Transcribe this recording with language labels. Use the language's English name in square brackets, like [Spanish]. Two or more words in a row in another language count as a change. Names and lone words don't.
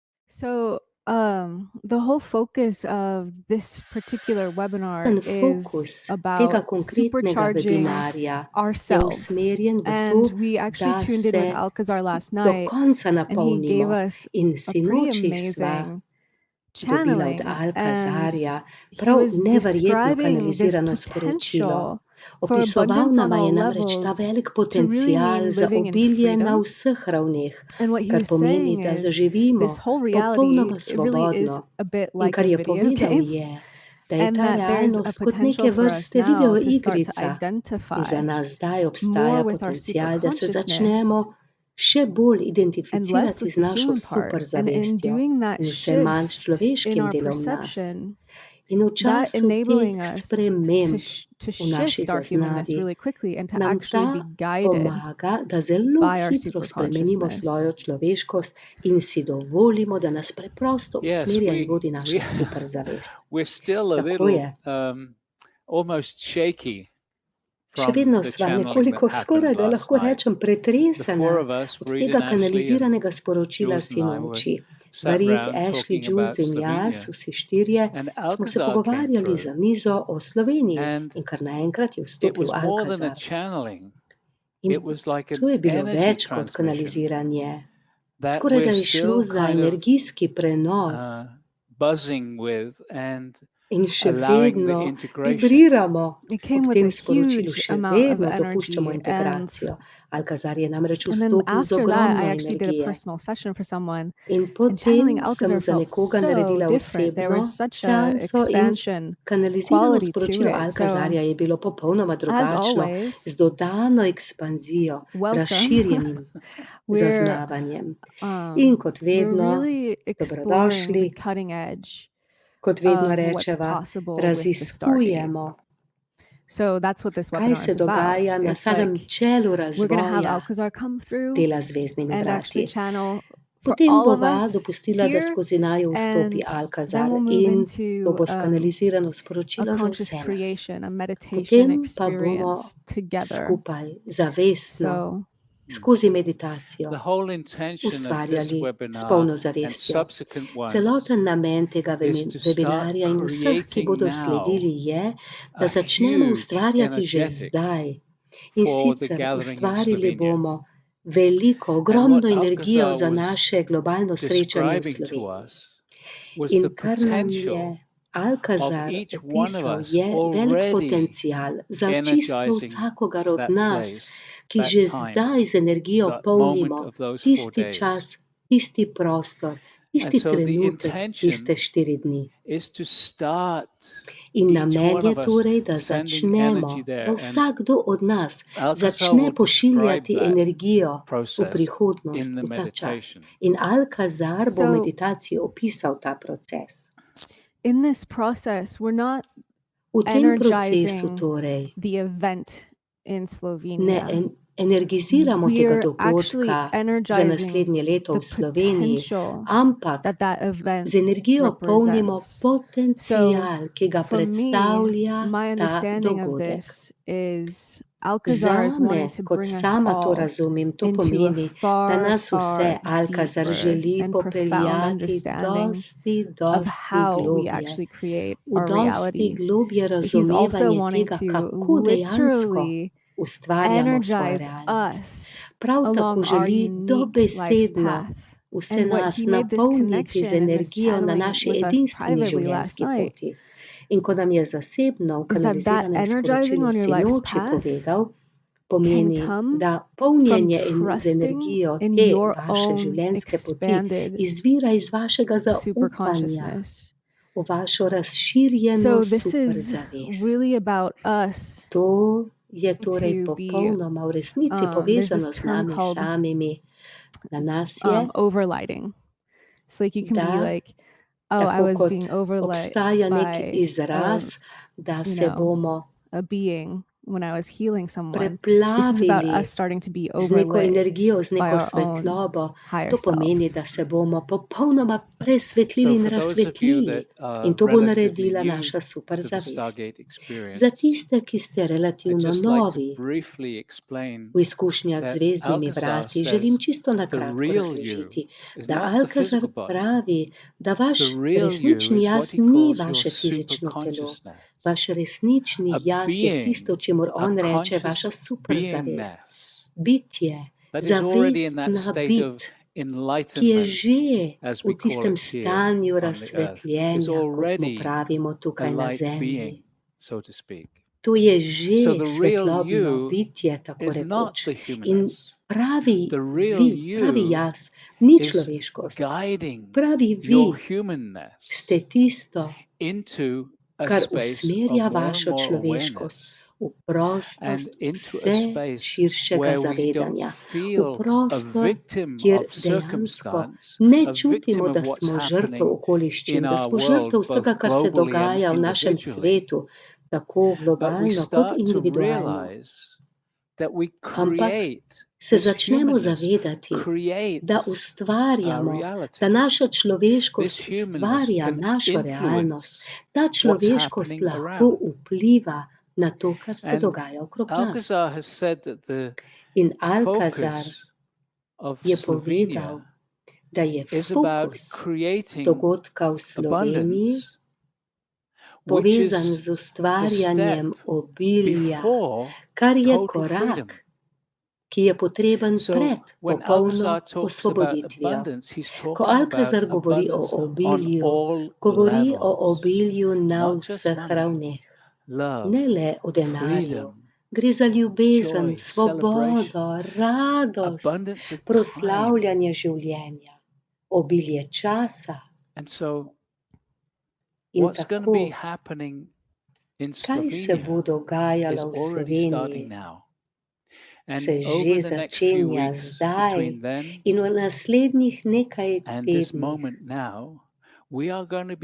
[English] So, the whole focus of this particular webinar is [Slovenian] Fokus tega [English] about [Slovenian] konkretnega [English] supercharging [Slovenian] webinarja je [English] ourselves. [Slovenian] usmerjen v to, [English] And we actually [Slovenian] da [English] tuned in with [Slovenian] se [English] Alcazar last [Slovenian] do [English] night, [Slovenian] konca [English] and he gave [Slovenian] napolnimo. [English] us [Slovenian] In [English] a pretty [Slovenian] sinoči sva [English] amazing [Slovenian] dobila od [English] channeling, and [Slovenian] Alcazarja [English] he [Slovenian] prav [English] was [Slovenian] neverjetno [English] describing this [Slovenian] kanalizirano sporočilo. [English] potential for [Slovenian] Opisoval [English] abundance on [Slovenian] nama je [English] all [Slovenian] namreč ta [English] levels [Slovenian] velik [English] to really [Slovenian] potencial [English] mean [Slovenian] za [English] living in [Slovenian] obilje na [English] freedom. [Slovenian] vseh ravneh, [English] And what he [Slovenian] kar [English] was [Slovenian] pomeni, [English] saying [Slovenian] da [English] is [Slovenian] zaživimo [English] this whole reality, [Slovenian] popolnoma [English] it really is [Slovenian] svobodno. [English] a bit [Slovenian] In [English] like [Slovenian] kar [English] a [Slovenian] je [English] video [Slovenian] povedal [English] game. [Slovenian] je, da je [English] And [Slovenian] ta [English] that there's a [Slovenian] realnost kot [English] potential [Slovenian] neke [English] for us [Slovenian] vrste [English] now to start to [Slovenian] videoigrica. In za [English] identify [Slovenian] nas zdaj [English] more [Slovenian] obstaja [English] with our [Slovenian] potencial, da se [English] superconsciousness [Slovenian] začnemo še bolj [English] and less [Slovenian] identificirati [English] with [Slovenian] z [English] the [Slovenian] našo [English] human part. And in [Slovenian] superzavestjo [English] doing that [Slovenian] in vse manj s [English] shift in [Slovenian] človeškim [English] our [Slovenian] delom nas. [English] perception, [Slovenian] In v [English] that [Slovenian] času [English] enabling [Slovenian] teh [English] us [Slovenian] sprememb [English] to [Slovenian] v naši [English] shift our humanness [Slovenian] zaznavi [English] really quickly and to [Slovenian] nam [English] actually [Slovenian] ta [English] be guided [Slovenian] pomaga, da zelo [English] by our [Slovenian] hitro spremenimo [English] superconsciousness. [Slovenian] svojo človeškost in si dovolimo, da nas preprosto [English] Yes, [Slovenian] usmerja in vodi naša superzavest. [English] we're still a [Slovenian] Tako [English] little [Slovenian] je. [English] almost shaky [Slovenian] Še [English] from [Slovenian] vedno [English] the [Slovenian] sva [English] channeling [Slovenian] nekoliko [English] that [Slovenian] skoraj, [English] happened [Slovenian] da [English] last [Slovenian] lahko [English] night. [Slovenian] rečem, [English] The [Slovenian] pretresena [English] four of us, [Slovenian] od [English] Reed [Slovenian] tega [English] and Ashley and [Slovenian] kanaliziranega sporočila [English] Jules and I, were [Slovenian] sinoči. [English] sat [Slovenian] Barit, [English] around [Slovenian] Ashley, [English] talking [Slovenian] Jules [English] about [Slovenian] in jaz, [English] Slovenia. [Slovenian] vsi štirje, [English] And [Slovenian] smo se [English] Alcazar came [Slovenian] pogovarjali za [English] through. [Slovenian] mizo o Sloveniji [English] And [Slovenian] in kar naenkrat je [English] it [Slovenian] vstopil [English] was more than a [Slovenian] Alcazar. [English] channeling. [Slovenian] In [English] It was like [Slovenian] to [English] an [Slovenian] je bilo [English] energy [Slovenian] več kot [English] transmission [Slovenian] kanaliziranje. [English] that [Slovenian] Skoraj da [English] we're [Slovenian] je šlo [English] still [Slovenian] za [English] kind of [Slovenian] energijski prenos [English] buzzing with and [Slovenian] in še [English] allowing the [Slovenian] vedno [English] integration. [Slovenian] vibriramo [English] It came [Slovenian] ob [English] with [Slovenian] tem [English] a [Slovenian] sporočilu, [English] huge [Slovenian] še [English] amount of [Slovenian] vedno dopuščamo [English] energy. [Slovenian] integracijo. Alcazar je namreč [English] And then [Slovenian] vstopil z [English] after that, [Slovenian] ogromno [English] I actually did a [Slovenian] energije. [English] personal session for someone, [Slovenian] In [English] and channeling [Slovenian] potem sem [English] Alcazar [Slovenian] za [English] felt [Slovenian] nekoga [English] so [Slovenian] naredila [English] different. There [Slovenian] osebno [English] was such a [Slovenian] seanso in [English] expansion [Slovenian] kanalizirano [English] quality to [Slovenian] sporočilo [English] it. So, [Slovenian] Alcazarja je bilo popolnoma [English] as [Slovenian] drugačno, [English] always, [Slovenian] z dodano ekspanzijo, [English] welcome. [Slovenian] razširjenim [English] We're [Slovenian] zaznavanjem. In kot [English] we're [Slovenian] vedno, [English] really exploring [Slovenian] dobrodošli, [English] the cutting edge [Slovenian] kot vedno [English] of what's [Slovenian] rečeva, [English] possible with the Stargate. [Slovenian] raziskujemo, [English] So that's what this [Slovenian] kaj [English] webinar [Slovenian] se [English] is about. [Slovenian] dogaja na [English] It's [Slovenian] samem [English] like [Slovenian] čelu [English] we're going to have [Slovenian] razvoja [English] Alcazar come through [Slovenian] dela z zvezdnimi [English] and actually [Slovenian] vrati. [English] channel for [Slovenian] Potem [English] all of [Slovenian] bova [English] us [Slovenian] dopustila, da [English] here, [Slovenian] skozi naju vstopi [English] and then [Slovenian] Alcazar [English] we'll move [Slovenian] in to [English] into [Slovenian] bo skanalizirano [English] a [Slovenian] sporočilo za [English] conscious [Slovenian] vse nas. [English] creation, a meditation [Slovenian] Potem pa bomo [English] experience together. [Slovenian] skupaj zavestno [English] So [Slovenian] skozi meditacijo [English] The whole intention of this [Slovenian] ustvarjali s [English] webinar [Slovenian] polno [English] and [Slovenian] zavestjo. [English] subsequent ones [Slovenian] Celoten namen tega [English] is to start [Slovenian] webinarja in vseh, ki [English] creating [Slovenian] bodo [English] now [Slovenian] sledili, je, da [English] a [Slovenian] začnemo [English] huge [Slovenian] ustvarjati že [English] energetic [Slovenian] zdaj. In [English] for the [Slovenian] sicer [English] gathering in [Slovenian] ustvarili [English] Slovenia. [Slovenian] bomo veliko, [English] And [Slovenian] ogromno [English] what [Slovenian] energijo [English] Alcazar [Slovenian] za [English] was [Slovenian] naše globalno srečanje v [English] describing to [Slovenian] Sloveniji. [English] us was the [Slovenian] In kar nam [English] potential [Slovenian] je [English] of [Slovenian] Alcazar [English] each one of [Slovenian] opisal, [English] us [Slovenian] je velik [English] already [Slovenian] potencial za čisto [English] energizing [Slovenian] vsakogar od [English] that [Slovenian] nas, [English] place, [Slovenian] ki [English] that [Slovenian] že [English] time, [Slovenian] zdaj z energijo [English] that moment [Slovenian] polnimo [English] of those 4 [Slovenian] tisti [English] days. [Slovenian] čas, tisti prostor, [English] And [Slovenian] tisti [English] so the [Slovenian] trenutek, tiste [English] intention [Slovenian] 4 dni. [English] is to start [Slovenian] In [English] each [Slovenian] namen [English] one [Slovenian] je [English] of us [Slovenian] torej, da [English] sending [Slovenian] začnemo, [English] energy [Slovenian] da [English] there. And [Slovenian] vsakdo od nas [English] Alcazar [Slovenian] začne [English] will describe [Slovenian] pošiljati [English] that [Slovenian] energijo v [English] process [Slovenian] prihodnost, [English] in the [Slovenian] v ta čas. [English] meditation. [Slovenian] In Alcazar bo v [English] So- [Slovenian] meditaciji opisal ta proces. [English] in this process, we're not [Slovenian] V tem procesu [English] energizing [Slovenian] torej [English] the event in [Slovenian] ne [English] Slovenia. [Slovenian] energiziramo tega [English] We're actually [Slovenian] dogodka za [English] energizing [Slovenian] naslednje leto [English] the [Slovenian] v Sloveniji, [English] potential [Slovenian] ampak [English] that event [Slovenian] z energijo polnimo [English] represents. [Slovenian] potencial, ki ga [English] For me, [Slovenian] predstavlja [English] my [Slovenian] ta [English] understanding of [Slovenian] dogodek. [English] this is Alcazar is wanting [Slovenian] Zame, [English] to [Slovenian] kot [English] bring us [Slovenian] sama to [English] all [Slovenian] razumem, to [English] into a [Slovenian] pomeni, da [English] far, [Slovenian] nas vse [English] far [Slovenian] Alcazar [English] deeper [Slovenian] želi [English] and profound [Slovenian] popeljati [English] understanding [Slovenian] dosti [English] of how we [Slovenian] globje, [English] actually create [Slovenian] v [English] our [Slovenian] dosti [English] reality. [Slovenian] globje [English] But he's also [Slovenian] razumevanje [English] wanting [Slovenian] tega, [English] to [Slovenian] kako dejansko [English] literally [Slovenian] ustvarjamo svojo [English] energize [Slovenian] realnost. [English] us [Slovenian] Prav tako [English] along our [Slovenian] želi [English] unique life's [Slovenian] dobesedno [English] path. [Slovenian] vse [English] And what [Slovenian] nas [English] he made this [Slovenian] napolniti z [English] connection and this [Slovenian] energijo na [English] channeling [Slovenian] naši [English] with us [Slovenian] edinstveni [English] privately last [Slovenian] življenjski [English] night [Slovenian] poti. In ko nam je zasebno v [English] is that [Slovenian] kanaliziranem [English] energizing [Slovenian] sporočilu [English] on your life's [Slovenian] sinoči [English] path [Slovenian] povedal, [English] can [Slovenian] pomeni, [English] come [Slovenian] da [English] from [Slovenian] polnjenje z [English] trusting [Slovenian] energijo [English] in [Slovenian] te [English] your [Slovenian] vaše [English] own [Slovenian] življenjske poti [English] expanded [Slovenian] izvira iz vašega zaupanja [English] superconsciousness. [Slovenian] v vašo razširjeno [English] So this is [Slovenian] superzavest. [English] really about us [Slovenian] To je torej [English] to be, [Slovenian] popolnoma v resnici [English] there's [Slovenian] povezano [English] this [Slovenian] z [English] term [Slovenian] nami [English] called [Slovenian] samimi. Na nas je, [English] overlighting. So like you can be [Slovenian] da [English] like, oh, I [Slovenian] tako [English] was [Slovenian] kot [English] being overlight [Slovenian] obstaja nek [English] by [Slovenian] izraz, da [English] you [Slovenian] se [English] know, [Slovenian] bomo [English] a being when I was healing someone. This is about [Slovenian] preplavili [English] us starting to be [Slovenian] z neko [English] overlit [Slovenian] energijo, z [English] by [Slovenian] neko [English] our own [Slovenian] svetlobo. [English] higher [Slovenian] To pomeni, [English] selves. [Slovenian] da se bomo popolnoma presvetlili [English] So [Slovenian] in [English] for those of you [Slovenian] razsvetlili. [English] that [Slovenian] In [English] are [Slovenian] to bo [English] relatively [Slovenian] naredila [English] new [Slovenian] naša super [English] to the [Slovenian] zavest. [English] Stargate [Slovenian] Za [English] experience, [Slovenian] tiste, ki ste [English] I'd [Slovenian] relativno [English] just like to [Slovenian] novi [English] briefly explain [Slovenian] v izkušnjah z [English] that [Slovenian] zvezdnimi [English] Alcazar [Slovenian] vrati, želim [English] says [Slovenian] čisto na [English] the [Slovenian] kratko [English] real you [Slovenian] razložiti, [English] is [Slovenian] da [English] not the [Slovenian] Alcazar [English] physical body. [Slovenian] pravi, da vaš [English] The real you [Slovenian] resnični [English] is [Slovenian] jaz [English] what he [Slovenian] ni [English] calls your [Slovenian] vaše fizično [English] super [Slovenian] telo. [English] consciousness, [Slovenian] Vaš resnični [English] a [Slovenian] jaz je tisto, [English] being, [Slovenian] čemur [English] a [Slovenian] on reče [English] conscious [Slovenian] vaša super zavest. [English] beingness [Slovenian] Bitje, [English] that is already in that [Slovenian] zavestna [English] state of [Slovenian] bit, ki je [English] enlightenment, [Slovenian] že [English] as [Slovenian] v [English] we call [Slovenian] tistem [English] it here [Slovenian] stanju [English] on the earth, is [Slovenian] razsvetljenja, kot mu [English] already [Slovenian] pravimo [English] a [Slovenian] tukaj na [English] light [Slovenian] zemlji. [English] being, so to speak. [Slovenian] To je [English] So [Slovenian] že [English] the real [Slovenian] svetlobno [English] you [Slovenian] bitje, tako [English] is not [Slovenian] rekoč. [English] the [Slovenian] In [English] humanness. [Slovenian] pravi [English] The real [Slovenian] vi, pravi [English] you [Slovenian] jaz, ni [English] is [Slovenian] človeškost. [English] guiding [Slovenian] Pravi [English] your [Slovenian] vi [English] humanness [Slovenian] ste tisto, [English] into a [Slovenian] kar [English] space of [Slovenian] usmerja [English] more and [Slovenian] vašo [English] more [Slovenian] človeškost [English] awareness [Slovenian] v [English] and [Slovenian] prostost [English] into a [Slovenian] vse [English] space [Slovenian] širšega [English] where we don't [Slovenian] zavedanja, v [English] feel a [Slovenian] prostor, [English] victim [Slovenian] kjer [English] of [Slovenian] dejansko [English] circumstance, [Slovenian] ne [English] a [Slovenian] čutimo, [English] victim [Slovenian] da [English] of what's [Slovenian] smo žrtev [English] happening [Slovenian] okoliščin, [English] in [Slovenian] da [English] our [Slovenian] smo [English] world, [Slovenian] žrtev vsega, [English] both [Slovenian] kar se [English] globally and [Slovenian] dogaja v našem [English] individually. [Slovenian] svetu, tako [English] But we [Slovenian] globalno kot [English] start to [Slovenian] individualno. [English] realize that we [Slovenian] Ampak [English] create [Slovenian] se [English] this [Slovenian] začnemo [English] humanness, [Slovenian] zavedati, da [English] creates our [Slovenian] ustvarjamo, da [English] reality. [Slovenian] naša [English] This [Slovenian] človeškost [English] humanness [Slovenian] ustvarja [English] can [Slovenian] našo realnost. [English] influence [Slovenian] Ta [English] what's [Slovenian] človeškost [English] happening [Slovenian] lahko [English] around. [Slovenian] vpliva na to, kar se [English] And [Slovenian] dogaja okrog nas. [English] Alcazar has said that the [Slovenian] In Alcazar [English] focus of [Slovenian] je povedal, [English] Slovenia [Slovenian] da je [English] is about [Slovenian] fokus [English] creating [Slovenian] dogodka v Sloveniji [English] abundance, which [Slovenian] povezan [English] is [Slovenian] z [English] the [Slovenian] ustvarjanjem [English] step [Slovenian] obilja, [English] before [Slovenian] kar je [English] total [Slovenian] korak, [English] freedom. [Slovenian] ki je potreben [English] So [Slovenian] pred [English] when [Slovenian] popolno [English] Alcazar talks about [Slovenian] osvoboditvijo. [English] abundance, he's [Slovenian] Ko [English] talking about [Slovenian] Alcazar govori o [English] abundance on [Slovenian] obilju, [English] all [Slovenian] govori o [English] levels, [Slovenian] obilju na [English] not just [Slovenian] vseh [English] money, [Slovenian] ravneh, [English] love, [Slovenian] ne le o denarju. [English] freedom, [Slovenian] Gre za ljubezen, [English] joy, [Slovenian] svobodo, [English] celebration, [Slovenian] radost, [English] abundance of time. [Slovenian] proslavljanje življenja, obilje časa. [English] And so [Slovenian] In [English] what's going to [Slovenian] tako, [English] be happening in [Slovenian] kaj se bo [English] Slovenia is [Slovenian] dogajalo v [English] already starting [Slovenian] Sloveniji, [English] now. And [Slovenian] se [English] over [Slovenian] že [English] the next few [Slovenian] začenja [English] weeks [Slovenian] zdaj [English] between then [Slovenian] in v naslednjih nekaj [English] and this [Slovenian] tednih. [English] moment now, we are going to be